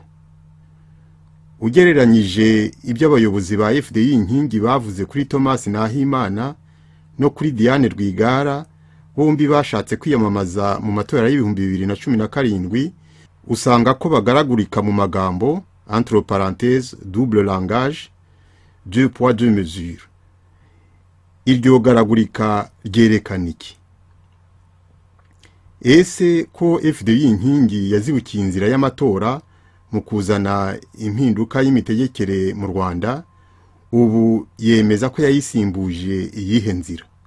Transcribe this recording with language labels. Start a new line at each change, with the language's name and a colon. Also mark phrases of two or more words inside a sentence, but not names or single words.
Kinyarwanda: Ugereranyije ibyo abayobozi ba FDI inkingi bavuze kuri Thomas Nahimana no kuri Diane Rwigara, bombi bashatse kwiyamamaza mu matora y'2017, usanga ko bagaragurika mu magambo,
French: entre parenthèses double langage, deux poids deux mesures.
Kinyarwanda: Iryo garagurika ryerekana iki? Ese ko FDI inkingi yazibukiye inzira y'amatora mu kuzana impinduka y'imitegekere mu Rwanda, ubu yemeza ko yayisimbuje iyihe nzira?